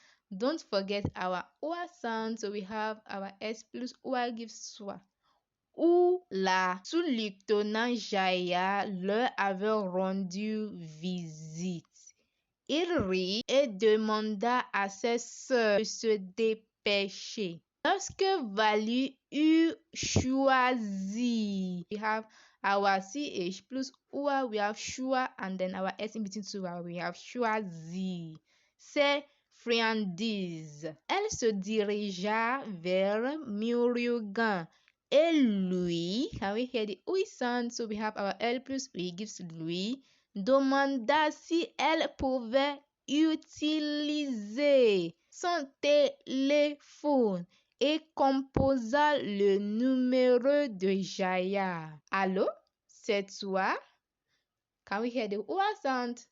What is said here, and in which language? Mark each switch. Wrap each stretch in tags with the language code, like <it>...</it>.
<en>Don't forget our OA sound, so we have our S plus OA gives soir.</en> <fr>Où la sous-lieutenant Jaya leur avait rendu visite. Il rit et demanda à ses sœurs de se dépêcher. Lorsque Vali eut choisi,</fr> <en>we have our CH plus OA, we have choix, and then our S in between two, we have choisi.</en> <fr>C'est friandise. Elle se dirigea vers Murugan. Et lui,</fr> <en>can we hear the OE sound? So we have our L plus OE gives lui,</en> <fr>demanda si elle pouvait utiliser son téléphone et composa le numéro de Jaya. Allô, c'est toi?</fr> <en>Can we hear the OA sound?</en>